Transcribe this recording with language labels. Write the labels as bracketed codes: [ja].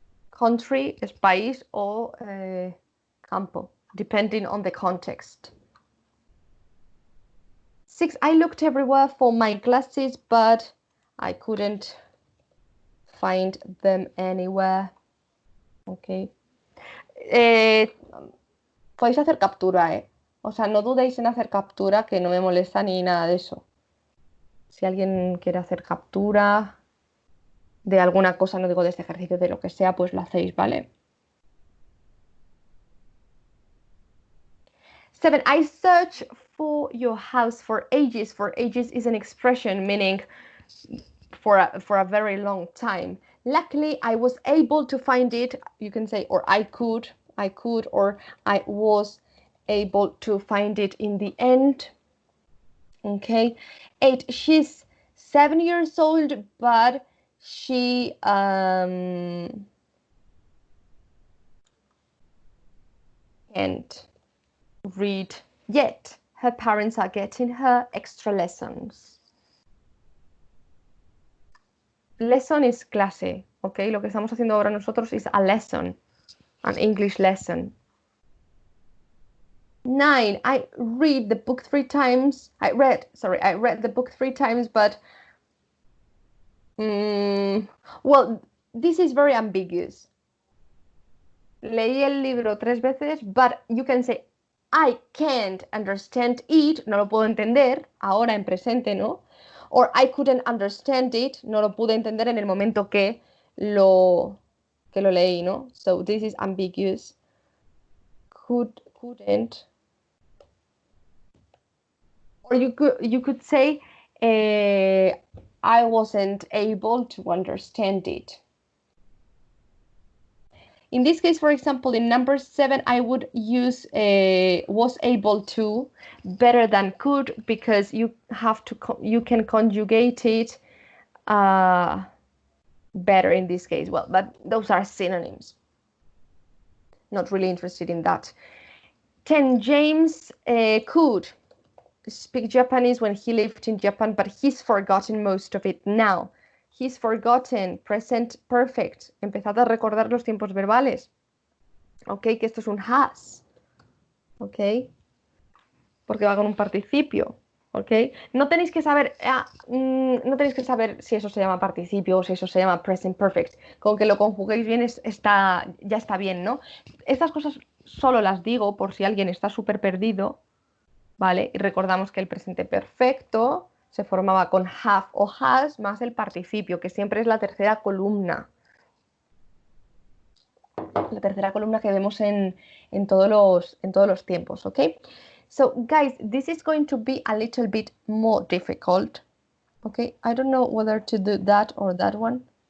[es] Country es país o campo, [en] depending on the context. 6, I looked everywhere for my glasses, but I couldn't find them anywhere. Ok. [es] Podéis hacer captura, O sea, no dudéis en hacer captura, que no me molesta ni nada de eso. Si alguien quiere hacer captura de alguna cosa, no digo de este ejercicio, de lo que sea, pues lo hacéis, ¿vale? [en] 7, I searched for your house for ages. For ages is an expression meaning for a very long time. Luckily, I was able to find it. You can say, or I could, or I was able to find it in the end. Okay. 8, she's 7 years old, but she can't read yet. Her parents are getting her extra lessons. Lesson is clase, ¿ok? [es] Lo que estamos haciendo ahora nosotros es [en] a lesson, an English lesson. 9, I read the book 3 times. I read the book 3 times, but well, this is very ambiguous. [es] Leí el libro 3 veces, [en] but you can say I can't understand it, [es] no lo puedo entender, ahora en presente, ¿no? [en] Or I couldn't understand it, [es] no lo pude entender en el momento que lo leí, ¿no? [en] So this is ambiguous. Couldn't. Or you could say I wasn't able to understand it. In this case, for example, in number 7, I would use was able to better than could, because you can conjugate it better in this case. Well, but those are synonyms. Not really interested in that. 10, James could speak Japanese when he lived in Japan, but he's forgotten most of it now. He's forgotten, present perfect. [es] Empezad a recordar los tiempos verbales. Ok, que esto es un has. Ok, porque va con un participio. Ok, no tenéis que saber, no tenéis que saber si eso se llama participio o si eso se llama present perfect. Con que lo conjuguéis bien ya está bien, ¿no? Estas cosas solo las digo por si alguien está súper perdido, ¿vale? Y recordamos que el presente perfecto se formaba con have o has más el participio, que siempre es la tercera columna. La tercera columna que vemos en todos los tiempos, ¿ok? [en] So, guys, this is going to be a little bit more difficult, okay? I don't know whether to do that or that one.